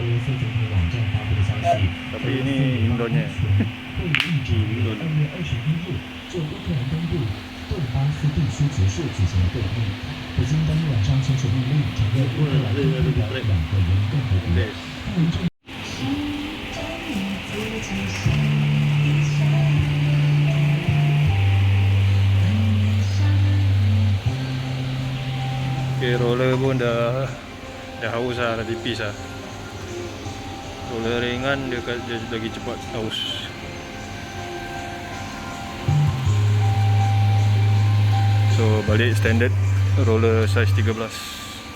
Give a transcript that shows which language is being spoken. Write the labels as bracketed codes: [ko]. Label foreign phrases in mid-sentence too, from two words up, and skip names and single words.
[ms] Tapi ini Indonnya. Indon. [zh] 就乌克兰东部顿巴斯地区结束举行了会议。普京当天晚上签署命令，承认乌克兰东部的2个人共和国。 [ms] Okay, roller pun dah haus lah, dah tipis lah. Roller ringan dia lagi cepat haus. So balik standard roller size 13.